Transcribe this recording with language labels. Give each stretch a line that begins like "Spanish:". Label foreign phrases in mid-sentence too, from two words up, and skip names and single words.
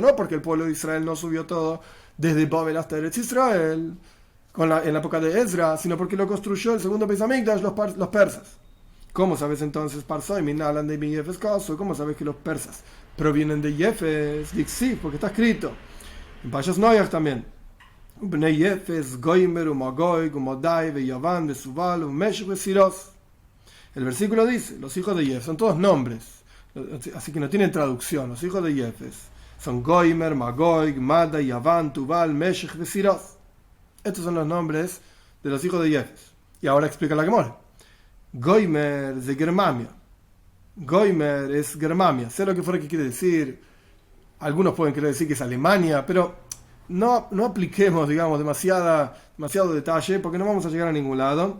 Spanish: No porque el pueblo de Israel no subió todo desde Babel hasta Eretz Israel en la época de Ezra, sino porque lo construyó el segundo Beis Hamikdash los persas. ¿Cómo sabes entonces, Parsoy,
Aramaic: מנלן ד מ יפת קאתו?
Spanish: ¿Cómo sabes que los persas provienen de Yefes? Sí, porque está escrito en Parshas Noyach también.
Hebrew: בני יפת, גמר, ומגוג, ומדי, ויון, ותבל, ומשך, ותירס.
Spanish: El versículo dice, los hijos de Yefes son todos nombres, así que no tienen traducción. Los hijos de Yefes son Goimer, Magoy, Gmada, Yavan, Tubal, Meshech, Vesiros. Estos son los nombres de los hijos de Yefes. Y ahora explica la Gemara. Goimer es de Germania. Goimer es Germania. Sé lo que fuera que quiere decir. Algunos pueden querer decir que es Alemania, pero no apliquemos, digamos, demasiado detalle porque no vamos a llegar a ningún lado.